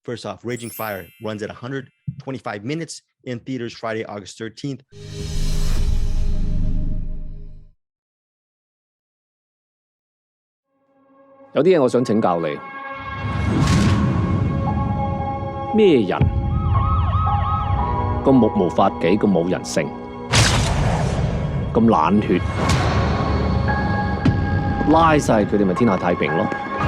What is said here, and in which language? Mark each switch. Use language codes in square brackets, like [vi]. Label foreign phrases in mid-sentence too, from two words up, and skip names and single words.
[en] First off, Raging Fire runs at 125 minutes in theaters Friday, August 13th. [yue] 有啲嘢我想請教你，咩人咁目無法紀，咁冇人性，咁冷血，拉晒佢哋咪天下太平咯？